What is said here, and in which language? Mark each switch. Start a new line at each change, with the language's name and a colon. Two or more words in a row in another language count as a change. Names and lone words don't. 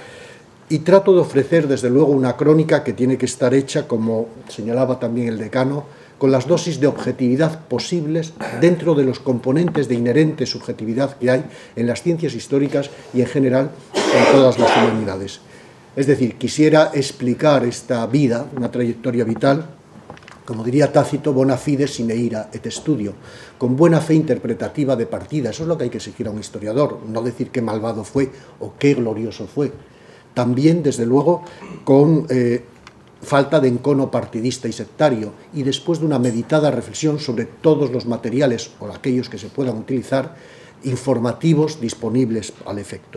Spanish: Y trato de ofrecer, desde luego, una crónica que tiene que estar hecha, como señalaba también el decano, con las dosis de objetividad posibles dentro de los componentes de inherente subjetividad que hay en las ciencias históricas y en general en todas las humanidades. Es decir, quisiera explicar esta vida, una trayectoria vital, como diría Tácito,
Latin: bona fide sine ira et studio,
Spanish: con buena fe interpretativa de partida. Eso es lo que hay que exigir a un historiador, no decir qué malvado fue o qué glorioso fue. También, desde luego, con falta de encono partidista y sectario, y después de una meditada reflexión sobre todos los materiales o aquellos que se puedan utilizar, informativos disponibles al efecto.